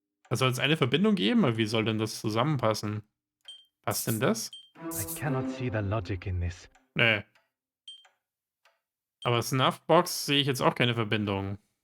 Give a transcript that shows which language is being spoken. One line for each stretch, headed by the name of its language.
German: Da soll es eine Verbindung geben, aber wie soll denn das zusammenpassen? Passt denn das?
English: I cannot see the logic in this.
German: Nee. Aber Snuffbox sehe ich jetzt auch keine Verbindung.